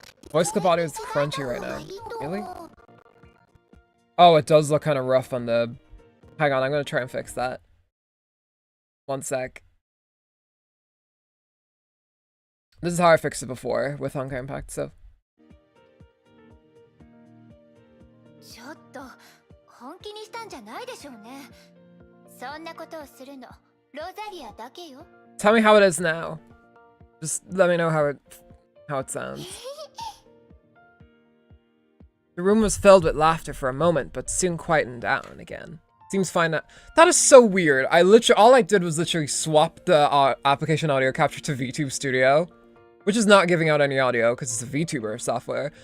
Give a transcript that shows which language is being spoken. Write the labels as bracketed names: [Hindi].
[English] Voice clip audio is crunchy right now. Really? Oh, it does look kind of rough on the... Hang on, I'm gonna try and fix that. One sec. This is how I fixed it before with Honkai Impact, so... [Japanese] ちょっと本気にしたんじゃないでしょうね。そんなことをするのロザリアだけよ。 [English] Tell me how it is now. Just let me know how it sounds. The room was filled with laughter for a moment, but soon quietened down again. Seems fine now. That is so weird. All I did was literally swap the application audio capture to VTube Studio, which is not giving out any audio because it's a VTuber software.